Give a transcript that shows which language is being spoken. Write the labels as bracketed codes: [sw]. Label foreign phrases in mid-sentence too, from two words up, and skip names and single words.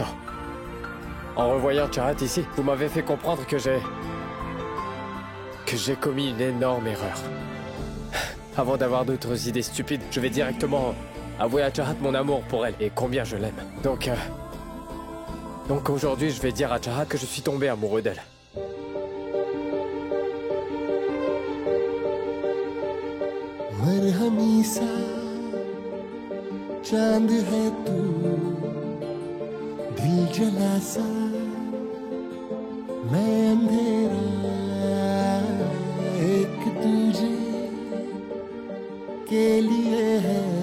[fr] En revoyant Chahat ici, vous m'avez fait comprendre que j'ai commis une énorme erreur. Avant d'avoir d'autres idées stupides, je vais directement avouer à Chahat mon amour pour elle et combien je l'aime. Donc aujourd'hui, je vais dire à Chahat que je suis tombé amoureux d'elle. [hi] मरहमी सा चांद है तू दिल जला सा मैं अंधेरा एक तुझे के लिए है